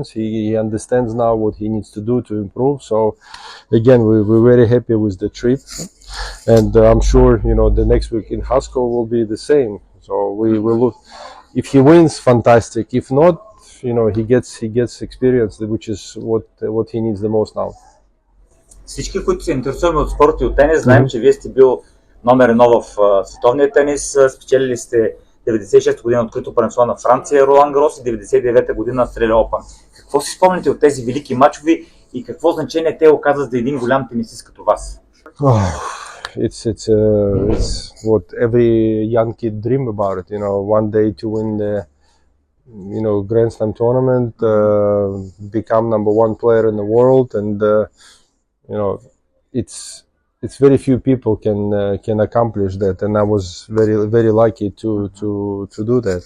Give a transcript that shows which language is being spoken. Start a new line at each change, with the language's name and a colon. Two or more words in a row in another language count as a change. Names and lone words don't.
English: He understands now what he needs to do to improve. So again, we're very happy with the trip, and I'm sure the next week in Haskell will be the same. So we will look. If he wins, fantastic. If not, he gets experience, which is what he needs the most now.
Bulgarian: Всички, които се интересуваме от спорта и от тенис, знаем, че вие сте бил номер 1 в световния тенис. Спечелили сте 96 година открито първенство на Франция, Ролан Гарос, и 99 година Австралия Опен. Какво си спомняте от тези велики мачове и какво значение те оказват за един голям тенисист като вас?
English: It's what every young kid dream about it. One day to win the Grand Slam tournament, become number 1 player in the world, and it's very few people can accomplish that, and I was very very lucky to do that.